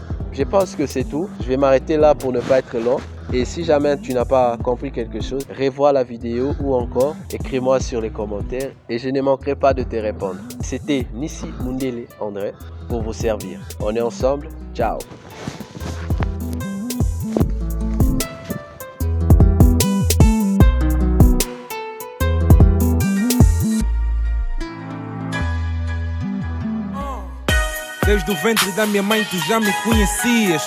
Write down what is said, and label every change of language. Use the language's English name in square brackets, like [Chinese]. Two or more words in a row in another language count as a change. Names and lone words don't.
[French] Je pense que c'est tout. Je vais m'arrêter là pour ne pas être long. Et si jamais tu n'as pas compris quelque chose, revois la vidéo ou encore écris-moi sur les commentaires et je ne manquerai pas de te répondre. C'était Nissi Mundele André pour vous servir. On est ensemble. Ciao. [Portuguese] Desde o ventre da minha mãe tu já me conhecias.